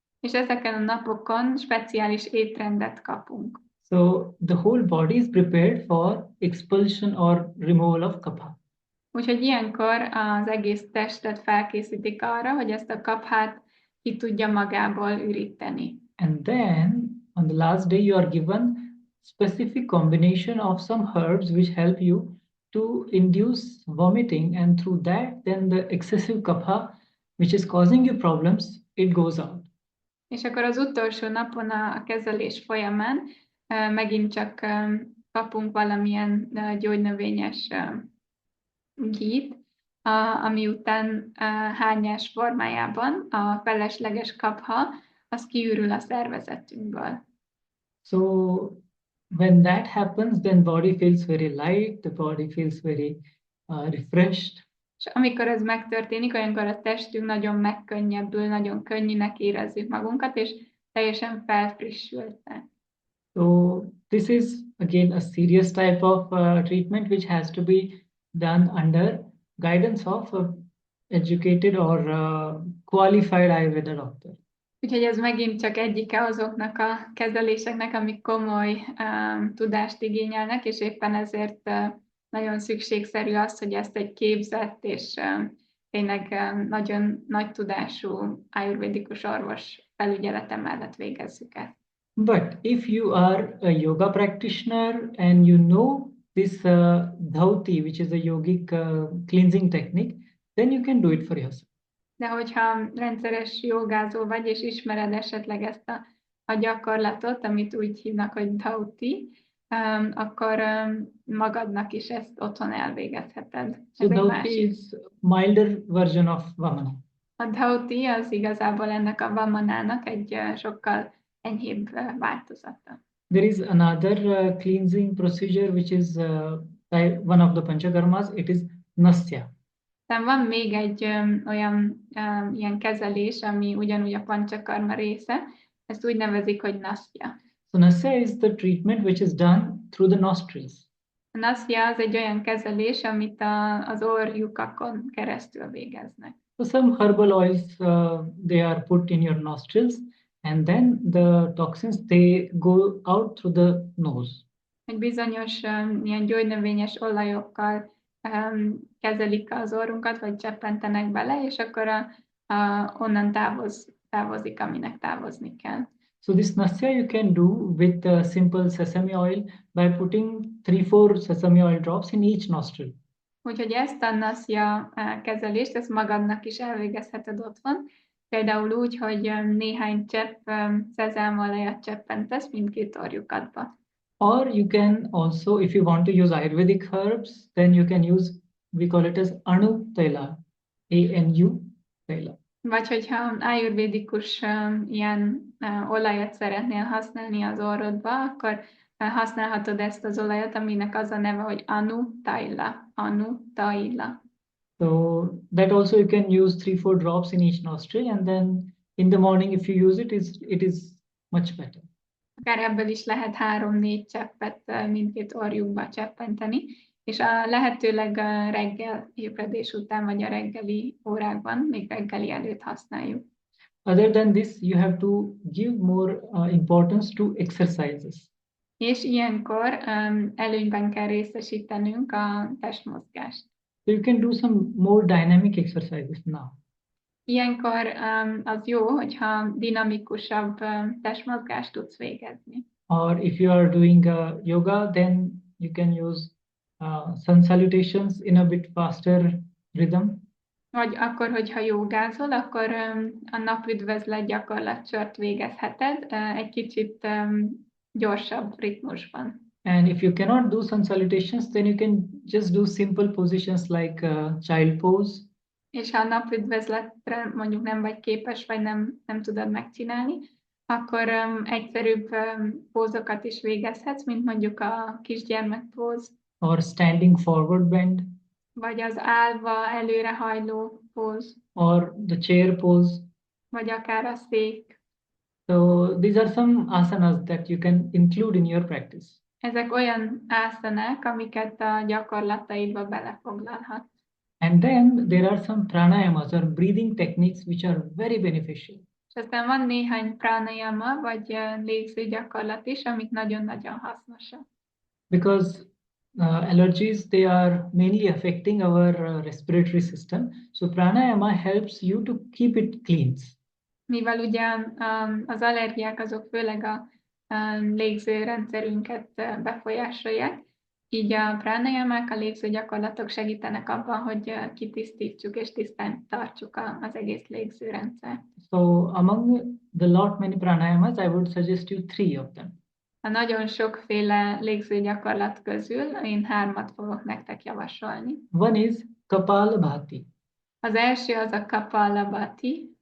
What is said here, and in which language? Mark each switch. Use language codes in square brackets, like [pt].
[hu] És ezeken a napokon speciális étrendet kapunk. [en] So the whole body is prepared for expulsion or removal of kapha. [hu] Úgyhogy ilyenkor az egész testet felkészítik arra, hogy ezt a kaphát ki tudja magából üríteni. [en] And then on the last day you are given specific combination of some herbs which help you to induce vomiting, and through that then the excessive kapha which is causing you problems, it goes out. [hu] És akkor az utolsó napon a kezelés folyamán megint csak kapunk valamilyen gyógynövényes ghee-t, ami után hányás formájában a felesleges kapha az kiürül a szervezetünkből. [en] So when that happens, then body feels very light, the body feels very refreshed. [hu] És amikor ez megtörténik, olyankor a testünk nagyon megkönnyebbül, nagyon könnyűnek érezzük magunkat, és teljesen felfrissültek. [en] So this is again a serious type of treatment which has to be done under guidance of educated or qualified Ayurveda doctor. [hu] Úgyhogy ez megint csak egyike azoknak a kezeléseknek, amik komoly tudást igényelnek, és éppen ezért nagyon szükségszerű az, hogy ezt egy képzett és tényleg nagyon nagy tudású ájurvédikus orvos felügyelete mellett végezzük ezt. [en] But if you are a yoga practitioner and you know this dhauti, which is a yogic cleansing technique, then you can do it for yourself. [hu] De hogyha rendszeres jogázó vagy, és ismered esetleg ezt a gyakorlatot, amit úgy hívnak, hogy dhauti, akkor magadnak is ezt otthon elvégezheted. [en] So dhauti is milder version of vamana. [hu] A dhauti az igazából ennek a vamanának egy sokkal enyhébb változata. [en] There is another cleansing procedure which is one of the panchakarmas. It is nasya. [hu] Aztán van még egy olyan ilyen kezelés, ami ugyanúgy a panchakarma része, ezt úgy nevezik, hogy nasya. [en] So nasya is the treatment which is done through the nostrils. [hu] A nasya az egy olyan kezelés, amit az orrlyukakon keresztül végeznek. [en] So some herbal oils they are put in your nostrils, and then the toxins they go out through the nose. [hu] Egy bizonyos ilyen gyógynövényes olajokkal kezelik az orrunkat, vagy cseppentenek bele, és akkor onnan távozik, aminek távozni kell. [en] So this nasya you can do with simple sesame oil by putting 3-4 sesame oil drops in each nostril. [hu] Úgyhogy ezt a naszja kezelést, ezt magadnak is elvégezheted otthon. Például úgy, hogy néhány csepp szezálmolajat cseppentesz mindkét orjukatba. [en] Or you can also, if you want to use Ayurvedic herbs, then you can use, we call it as Anu Taila, ANU Taila. [hu] Vagy hogyha ájurvédikus ilyen olajat szeretnél használni az orrodba, akkor használhatod ezt az olajat, aminek az a neve, hogy Anu Taila. Anu Taila. [en] So that also you can use 3-4 drops in each nostril, and then in the morning, if you use it, it is much better. [hu] Akár ebből is lehet 3-4 cseppet mindkét orjukba cseppenteni, és a lehetőleg reggel ébredés után, vagy a reggeli órákban, még reggeli előtt használjuk. [en] Other than this, you have to give more importance to exercises. [hu] És ilyenkor előnyben kell részesítenünk a testmozgást. [en] So you can do some more dynamic exercises now. [hu] Ilyenkor az jó, hogyha dinamikusabb testmozgást tudsz végezni. [en] Or if you are doing yoga, then you can use sun salutations in a bit faster rhythm. [hu] Vagy akkor, hogyha jogázol, akkor a napüdvözlet gyakorlatsort végezheted egy kicsit gyorsabb ritmusban. [en] And if you cannot do sun salutations, then you can just do simple positions like child pose. [hu] És ha a napüdvözletre mondjuk nem vagy képes, vagy nem tudod megcsinálni, akkor egyszerűbb pózokat is végezhetsz, mint mondjuk a kisgyermekpóz. [en] Or standing forward bend. [hu] Vagy az állva előrehajló póz. [en] Or the chair pose. [hu] Vagy akár a szék. [en] So these are some asanas that you can include in your practice. [hu] Ezek olyan ászanák, amiket a gyakorlataidba belefoglalhatsz. [en] And then there are some pranayamas or breathing techniques which are very beneficial. [hu] És aztán van néhány pranayama, vagy légző gyakorlat is, amik nagyon-nagyon hasznosak. [en] Because allergies, they are mainly affecting our respiratory system. So pranayama helps you to keep it clean. [hu] Mivel ugye az allergiák azok főleg a légzőrendszerünket befolyásolják, így a pranayamák, a légző gyakorlatok segítenek abban, hogy kitisztítsuk és tisztán tartsuk az egész légzőrendszer. [en] So among the many pranayamas, I would suggest you 3 of them. [hu] A nagyon sokféle légző gyakorlat közül én 3 fogok nektek javasolni. [en] One is Kapalabhati. [hu] Az első az a Kapalabhati,